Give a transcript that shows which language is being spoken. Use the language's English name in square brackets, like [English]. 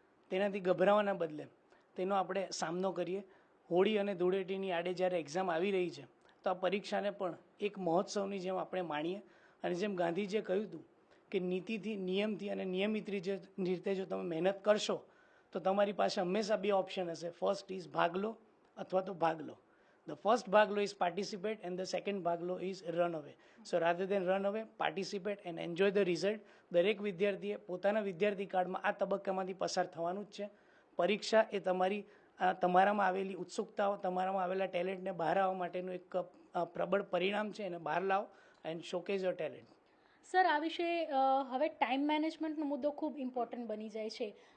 [Gujarati] તેનાથી ગભરાવાના બદલે તેનો આપણે સામનો કરીએ. હોળી અને ધૂળેટીની આડે જ્યારે એક્ઝામ આવી રહી છે તો આ પરીક્ષાને પણ એક મહોત્સવની જેમ આપણે માણીએ, અને જેમ ગાંધીજીએ કહ્યું હતું કે નીતિથી, નિયમથી અને નિયમિત રીતે જો તમે મહેનત કરશો તો તમારી પાસે હંમેશા બે ઓપ્શન હશે. [English] first is [Gujarati] ભાગ લો અથવા તો ભાગ લો. [English] The first Bhaglo is participate and the second Bhaglo is run away. So rather than run away, participate and enjoy the result. [Gujarati] દરેક વિદ્યાર્થીએ પોતાના વિદ્યાર્થી કાળમાં આ તબક્કામાંથી પસાર થવાનું જ છે. પરીક્ષા એ તમારામાં આવેલી ઉત્સુકતાઓ, તમારામાં આવેલા ટેલેન્ટને બહાર આવવા માટેનું એક પ્રબળ પરિણામ છે. એને બહાર લાવો [English] And showcase your talent. [Gujarati] સર, આ વિશે હવે ટાઈમ મેનેજમેન્ટનો મુદ્દો ખૂબ ઇમ્પોર્ટન્ટ બની જાય છે.